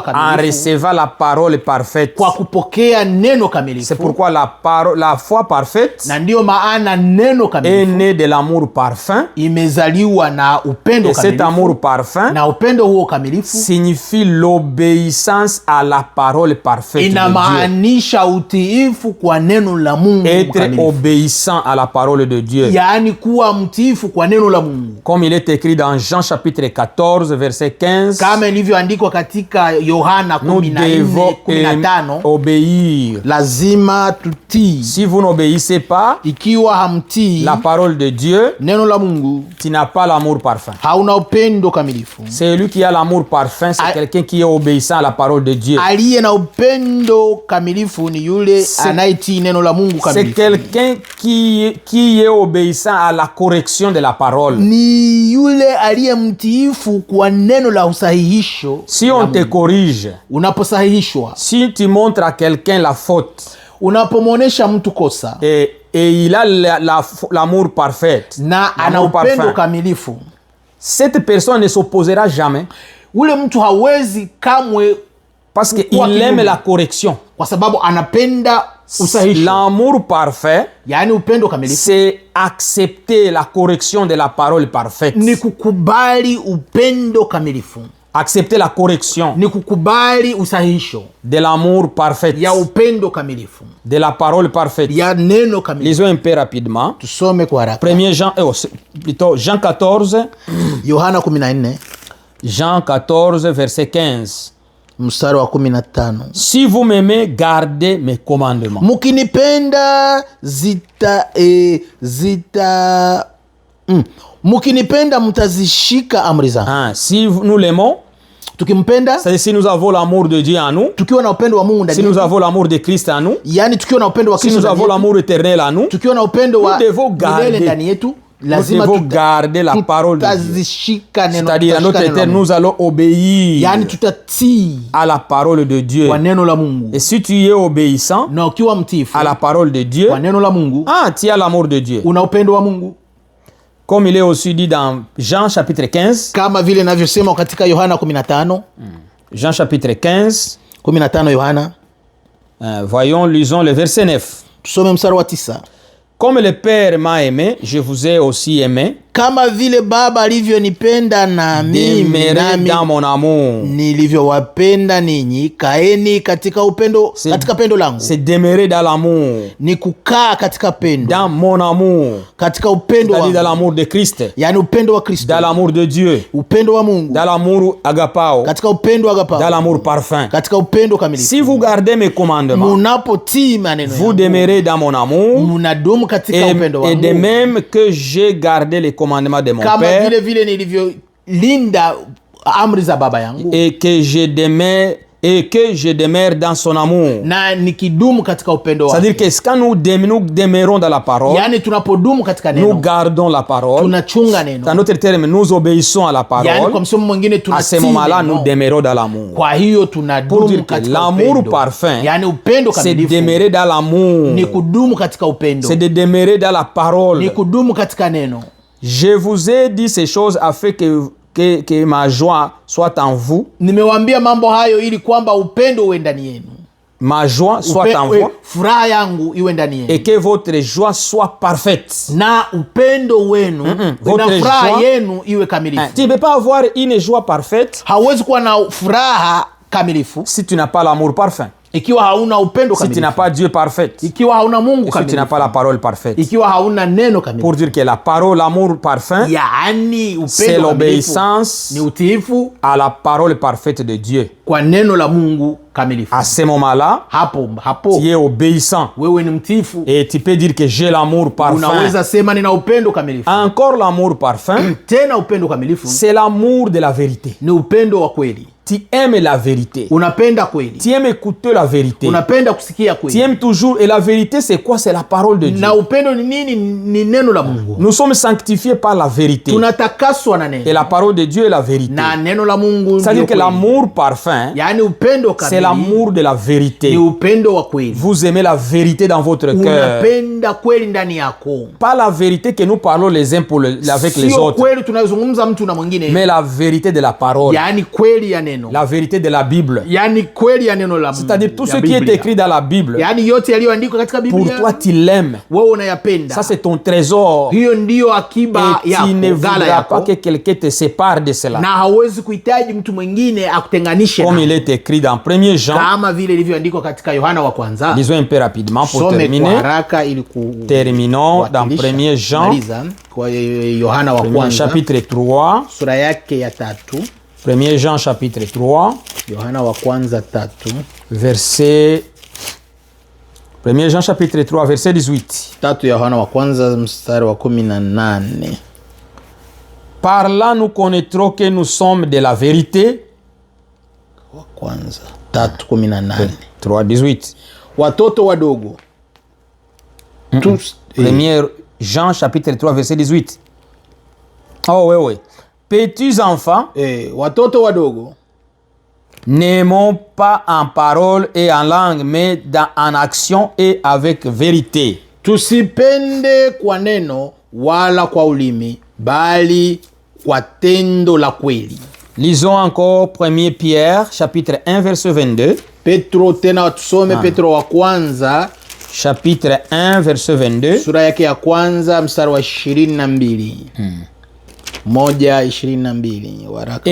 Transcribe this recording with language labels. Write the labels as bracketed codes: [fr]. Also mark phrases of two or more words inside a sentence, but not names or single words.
[sw] wakamilifu [fr] recevant la parole parfaite. [sw] kwa kupokea neno [fr] C'est [sw] kamilifu, [fr] pourquoi la foi parfaite [sw] na ndiyo maana neno [fr] est [sw] kamilifu [fr] née de l'amour parfait. [sw] imezaliwa na upendo [fr] Et cet [sw] kamilifu, [fr] amour parfait [sw] na upendo huo kamilifu [fr] signifie l'obéissance à la parole parfaite de Dieu. [sw] inamaanisha utiifu kwa neno la Mungu [fr] Être [sw] kamilifu, [fr] obéissant à la parole de Dieu. [sw] yaani kuwa mtiifu kwa neno la Mungu, [fr] Comme il est écrit dans Jean chapitre 14 verset 15, [sw] kama ilivyoandikwa katika Yohana [fr] nous devons [sw] 14:15, [fr] obéir. [sw] lazima tutii. [fr] Si vous n'obéissez pas [sw] Ikiwa hamtii [fr] la parole de Dieu, [sw] neno la Mungu, [fr] tu n'as pas l'amour parfait. [sw] hauna upendo kamilifu. [fr] Celui qui a l'amour parfait, c'est quelqu'un qui est obéissant à la parole de Dieu. [sw] Aliye na upendo kamilifu ni yule anayetii neno la Mungu [fr] C'est [sw] kamilifu, [fr] quelqu'un qui est obéissant à la correction de la parole. [sw] ni yule aliye mtiifu kwa neno la usahihisho. [fr] Si on te corrige, [sw] Unaposahihishwa, [fr] si tu montres à quelqu'un la faute [sw] unapomwonyesha mtu kosa [fr] et il a l'amour parfait, [sw] na ana [fr] l'amour [sw] upendo [fr] parfait, [sw] kamilifu, [fr] cette personne ne s'opposera jamais [sw] ule mtu hawezi kamwe, [fr] parce [sw] Kwa [fr] qu'il [sw] kinyume. [fr] aime la correction. [sw] kwa sababu anapenda usahihisho. [fr] L'amour parfait, [sw] Yaani upendo kamilifu [fr] c'est accepter la correction de la parole parfaite. [sw] ni kukubali upendo kamilifu, [fr] Accepter la correction [sw] ni kukubali usahihisho [fr] de l'amour parfait, [sw] ya upendo kamilifu, [fr] de la parole parfaite. [sw] ya neno kamilifu. [fr] Lisons un peu rapidement. [sw] Tusome kwa haraka. [fr] 1 Jean, plutôt Jean 14, [sw] Yohana 14 [fr] Jean 14, verset 15. [sw] mstari wa 15. [fr] Si vous m'aimez, gardez mes commandements. [sw] Mukinipenda mukinipenda mtazishika amri zangu. [fr] Si nous l'aimons, [sw] Tukimpenda, [fr] c'est-à-dire si nous avons l'amour de Dieu en nous, [sw] tukiwa na upendo wa Mungu [fr] si [sw] ndani [fr] nous [sw] yetu, [fr] avons l'amour de Christ en nous, [sw] yaani tukiwa na upendo wa [fr] si [sw] Kristo [fr] nous [sw] ndani [fr] avons [sw] yetu, [fr] l'amour éternel en nous, [sw] tukiwa na upendo wa [fr] nous devons garder. [sw] milele ndani yetu, [fr] nous [sw] lazima [fr] devons garder la parole de Dieu. [sw] tutazishika neno, [fr] C'est-à-dire, à notre [sw] tutashika neno la [fr] terre, [sw] Mungu. [fr] nous allons obéir [sw] Yaani tutatii [fr] à la parole de Dieu. [sw] kwa neno la Mungu, [fr] Et si tu es obéissant [sw] na ukiwa mtiifu [fr] à la parole de Dieu, [sw] kwa neno la Mungu, [fr] tu as l'amour de Dieu. [sw] una upendo wa Mungu, [fr] Comme il est aussi dit dans Jean chapitre 15, [sw] kama vile inavyosema katika Yohana 15. [fr] Jean chapitre 15, [sw] 15 Yohana, [fr] voyons, lisons le verset 9. [sw] tusome mstari wa 9. [fr] Comme le Père m'a aimé, je vous ai aussi aimé. [sw] Kama vile Baba alivyonipenda na mimi [fr] Demeurez [sw] nami [fr] dans mon amour. [sw] nilivyowapenda ninyi, kaeni katika upendo, katika pendo langu. [fr] C'est demeurer dans l'amour. [sw] Ni kukaa katika pendo, [fr] Dans mon amour. [sw] katika upendo [fr] C'est-à-dire dans [sw] wa, [fr] l'amour de Christ. [sw] yaani upendo wa Kristo, [fr] Dans l'amour de Dieu. [sw] upendo wa Mungu, [fr] Dans l'amour agapao. [sw] katika upendo wa [fr] Dans [sw] agapao, [fr] l'amour parfait. [sw] katika upendo kamilifu. [fr] Si vous gardez mes commandements, [sw] Munapotii maneno [fr] vous [sw] yangu, [fr] demeurez dans mon amour. [sw] munadumu katika upendo [fr] Et de [sw] wangu, [fr] même que j'ai gardé les commandements de mon [sw] kama [fr] Père [sw] vile vile nilivyolinda amri za Baba yangu, [fr] et que je demeure dans son amour. [sw] na nikidumu katika upendo wake. [fr] C'est-à-dire que quand nous demeurons dans la parole, [sw] Yaani tunapodumu katika [fr] nous [sw] neno, [fr] gardons la parole. [sw] tunachunga neno. [fr] Dans notre terme, nous obéissons à la [sw] Yaani kwa [fr] parole. [sw] msomo mwingine [fr] À ce [sw] tunatii [fr] moment-là, nous [sw] neno. [fr] demeurons dans l'amour. [sw] Kwa hiyo [fr] Pour [sw] tunadumu [fr] dire que [sw] katika [fr] l'amour [sw] upendo. [fr] parfait, [sw] Yaani upendo [fr] c'est [sw] kamilifu [fr] demeurer dans l'amour. [sw] ni kudumu katika upendo, [fr] C'est de demeurer dans la [sw] ni [fr] parole. [sw] kudumu katika neno. [fr] Je vous ai dit ces choses afin que ma joie soit en vous. [sw] Nimewaambia mambo hayo ili kwamba upendo uwe ndani yenu, [fr] Ma joie soit en vous. [sw] furaha yangu iwe ndani [fr] Et [sw] yenu, [fr] que votre joie soit parfaite. [sw] na upendo wenu na [fr] Votre [sw] furaha [fr] joie- [sw] yenu iwe kamilifu. [fr] Tu ne peux pas avoir une joie parfaite [sw] Hauwezi kuwa na furaha kamilifu [fr] si tu n'as pas l'amour parfait. [sw] ikiwa hauna upendo [fr] Si tu n'as [sw] kamilifu, [fr] pas Dieu parfait. [sw] ikiwa hauna Mungu [fr] Si tu n'as [sw] kamilifu, [fr] pas la parole parfaite. [sw] ikiwa hauna neno kamilifu. [fr] Pour dire que la parole, l'amour parfait, [sw] Yaani [fr] c'est [sw] upendo kamilifu [fr] l'obéissance [sw] ni utiifu [fr] à la parole parfaite de Dieu. [sw] kwa neno la Mungu kamilifu. [fr] À ce moment-là, [sw] Hapo [fr] tu es obéissant. [sw] wewe ni mtiifu, [fr] Et tu peux dire que j'ai l'amour parfait. [sw] unaweza sema nina upendo kamilifu. [fr] Encore l'amour parfait, [sw] Tena upendo kamilifu [fr] c'est l'amour de la vérité. [sw] ni upendo wa kweli. [fr] tu aimes la vérité. [sw] unapenda kweli, [fr] Tu aimes écouter la vérité. [sw] unapenda kusikia [fr] Tu [sw] kweli. [fr] aimes toujours. Et la vérité, c'est quoi? C'est la parole de Dieu. [sw] Na upendo ni nini? Ni neno la Mungu. [fr] Nous sommes sanctifiés par la vérité. [sw] Tunatakaswa na [fr] Et [sw] neno, [fr] la parole de Dieu est la vérité. [sw] na neno la Mungu [fr] C'est-à-dire [sw] ndio [fr] que [sw] kweli. [fr] l'amour parfait, [sw] Yaani upendo [fr] c'est [sw] kamili [fr] l'amour de la vérité. [sw] ni upendo wa kweli. [fr] Vous aimez la vérité dans votre cœur. [sw] Unapenda kweli ndani yako, [fr] Pas la vérité que nous parlons les uns avec les [sw] sio [fr] autres, [sw] kweli tunazungumza mtu na mwingine, [fr] mais la vérité de la parole, [sw] yaani kweli ya neno, [fr] la vérité de la Bible. [sw] yaani kweli ya neno la Mungu. [fr] C'est-à-dire tout [sw] ya [fr] ce qui est [sw] Biblia. [fr] écrit dans la Bible, [sw] Yaani yote yaliyoandikwa katika [fr] pour [sw] Biblia [fr] toi tu l'aimes. [sw] wewe unayapenda. [fr] Ça c'est ton trésor. [sw] Hiyo ndiyo akiba [fr] Et tu ne [sw] yako, ghala [fr] voudras pas [sw] yako, [fr] que quelqu'un te sépare de cela. [sw] na hauwezi kuhitaji mtu mwingine akutenganishe [fr] Comme [sw] na, [fr] il est écrit dans 1 Jean, [sw] kama vile ilivyoandikwa katika Yohana wa kwanza. [fr] lisons un peu rapidement pour [sw] Some kwa [fr] terminer. [sw] haraka ili [fr] Terminons dans 1 Jean, [sw] kumaliza kwa Yohana wa [fr] 1 [sw] kwanza [fr] chapitre 3. [sw] sura yake ya 3. [fr] 1 Jean chapitre 3, [sw] Yohana wa kwanza 3 [fr] verset 1 Jean chapitre 3 verset 18. [sw] 3 Yohana wa kwanza mstari wa 18. [fr] Par là nous connaîtrons que nous sommes de la vérité. [sw] Wa kwanza 3:18. 3:18. Watoto wadogo. [fr] Tous 1 Jean chapitre 3 verset 18. Oh oui. Petits enfants, [sw] watoto wadogo, [fr] n'aimons pas en parole et en langue, mais en action et avec vérité. [sw] tusipende kwa neno wala kwa ulimi, bali kwa tendo la kweli. [fr] Lisons encore 1 Pierre chapitre 1 verset 22. [sw] Petro tena tusome Petro wa kwanza [fr] Chapitre 1 verset 22. [sw] sura yake ya kwanza mstari wa 22. 1:22 waraka.